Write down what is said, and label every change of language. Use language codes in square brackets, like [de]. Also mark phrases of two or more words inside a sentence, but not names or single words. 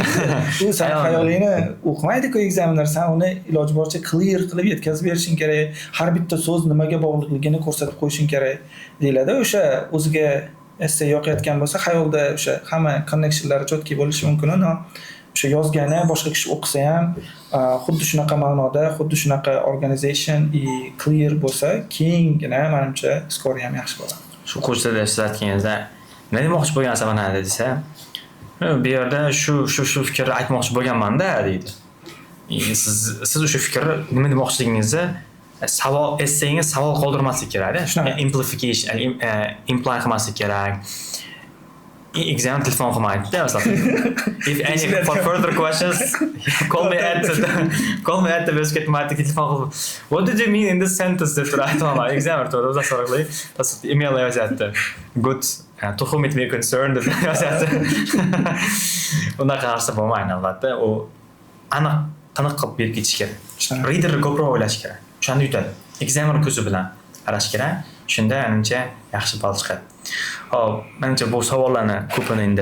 [uz] U sen xayolingni o'qimaydi-ku examiner, sen uni iloji boricha clear qilib yetkazib berishing kerak. Har bitta so'z nimaga bog'liqligini ko'rsatib qo'yishing kerak deyiladi. O'sha o'ziga essay yoqayotgan bo'lsa, xayolda o'sha hamma connectionlari cho'tki bo'lishi mumkin. O'sha yozgani boshqa kishi o'qisa ham xuddi shunaqa ma'noda, xuddi shunaqa organization clear bo'lsa, keyingina menimcha skori ham yaxshi bo'ladi. Shu kursda siz aytganingizda nima demoqchi bo'lgansiz mana desa, bu yerda shu fikrni aytmoqchi bo'lganman-da deydi. Siz o'sha fikrni nima demoqchiligingizni essayingiz savol qoldirmaslik kerak-da. Amplification, imply qilmaslik kerak. Exam telefon qilmaydi-da, masalan. [en] If any for further questions, call me at the website [uz] telefon qilib. [en] What did you mean in this sentence? [uz] deb turadi. Examiner to'g'ri o'zi so'rag'li. Email yozyapti. [en] Good. To whom it may concern [uz] deb yozyapti. Unaqa narsa bo'lmaydi albatta. U aniq taniq qilib berib ketish kerak. Reader ko'proq o'ylash kerak. O'shani yutadi. Examiner ko'zi bilan qarash kerak. Shunda menimcha yaxshi ball chiqadi. Hop, menimcha bu savollarni ko'pini endi